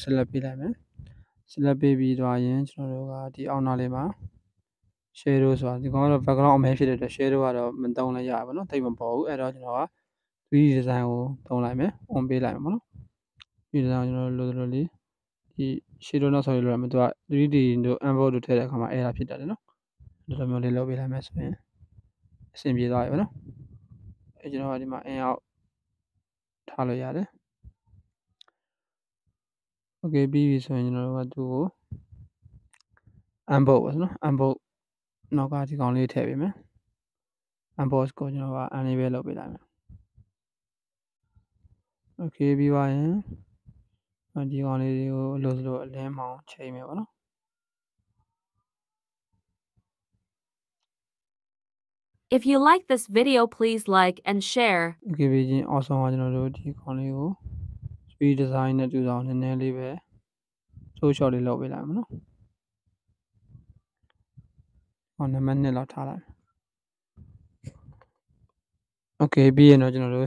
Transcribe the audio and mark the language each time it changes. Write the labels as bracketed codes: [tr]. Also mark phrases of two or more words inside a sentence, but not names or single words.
[my] select ပေးလိုက်မယ် select ပေးပြီးသွားရင်ကျွန်တော်တို့ကဒီအောက်နားလေးမှာ shadow ဆိုတာဒီကောင်ကတော့ background အမဲဖြစ်တဲ့အတွက် shadow ကတော့မသုံးလည်းရပါဘူးเนาะတိတ်မပေါ်ဘူးအဲ့တော့ကျွန်တော်က [en] 3D design [my] ကိုသုံးလိုက်မယ် on ပေးလိုက်မယ်ပေါ့နော်ဒီ design ကိုကျွန်တော်လိုလိုလေးဒီ shadow နောက်ဆော်ရလို့ရမယ်သူက 3D တို့ envelope တို့ထည့်တဲ့အခါမှာ error ဖြစ်တတ်တယ်เนาะဒီလိုမျိုးလေးလုပ်ပေးလိုက်မယ်ဆိုရင်အဆင်ပြေသွားပြီပေါ့နော်အဲ့ကျွန်တော်ကဒီမှာ [en] in out [my] ထားလို့ရတယ် โอเคပြီးပြီဆိုရင်ကျွန်တော်တို့ကသူ့ကို envelope ပေါ့နော် envelope နောက်ကဒီကောင်လေးထည့်ပေးမယ် envelope ကိုကျွန်တော်က enable လုပ်ပေးလိုက်မယ်โอเคပြီးသွားရင်ဒီကောင်လေးတွေကိုအလိုလိုအလင်းမောင်ချိန်မယ်ပေါ့နော် [en] If you like this video please like and share [my] โอเคပြီးချင်း awesome ကကျွန်တော်တို့ဒီကောင်လေးကို [en] 3D design [my] နဲ့တူအောင်နည်းနည်းလေးပဲဆိုးရှော့လေးလုပ်ပေးလိုက်မှာနော်ဟောနံပါတ်2လောက်ထားလိုက်โอเคပြီးရင်တော့ကျွန်တော်တို့